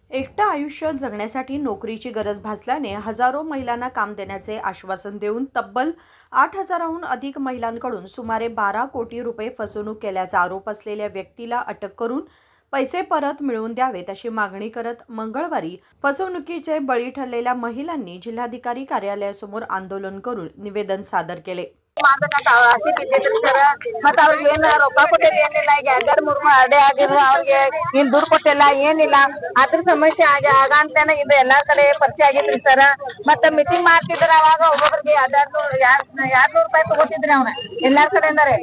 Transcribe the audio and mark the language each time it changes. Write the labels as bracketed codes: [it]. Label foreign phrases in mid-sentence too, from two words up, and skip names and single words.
[mr] एकटं आयुष्य जगण्यासाठी नोकरीची गरज भासल्याने हजारो महिलांना काम देण्याचे आश्वासन देऊन तब्बल 8,000हून अधिक महिलांकडून सुमारे 12 कोटी रुपये फसवणूक केल्याचा आरोप असलेल्या व्यक्तीला अटक करून पैसे परत मिळवून द्यावेत अशी मागणी करत मंगळवारी फसवणुकीचे बळी ठरलेल्या महिलांनी जिल्हाधिकारी कार्यालयासमोर आंदोलन करून निवेदन सादर केले. [kn] ಆಸೆ ಬಿದ್ದಿದ್ರು ಸರ್. ಮತ್ತ ಅವ್ರಿಗೆ ಏನು ರೊಕ್ಕ ಕೊಟ್ಟಿಲ್ಲ, ಏನಿಲ್ಲ. ಈಗ 2-3 ಅಡೆ ಆಗಿದ್ರು, ಅವ್ರಿಗೆ ಏನ್ ದುಡ್ಡು ಕೊಟ್ಟಿಲ್ಲ, ಏನಿಲ್ಲ. ಅದ್ರ ಸಮಸ್ಯೆ ಆಗಂತಾನೆ ಇದು ಎಲ್ಲಾ ಕಡೆ ಪರಿಚಯ ಆಗಿದ್ರಿ ಸರ್. ಮತ್ತ ಮೀಟಿಂಗ್ ಮಾಡ್ತಿದ್ರ, ಅವಾಗ ಒಬ್ಬೊಬ್ರಿಗೆ 200 ರೂಪಾಯಿ ತಗೋತಿದ್ರಿ ಅವ್ನ ಎಲ್ಲಾರ ಕಡೆಯಿಂದಾರೆ.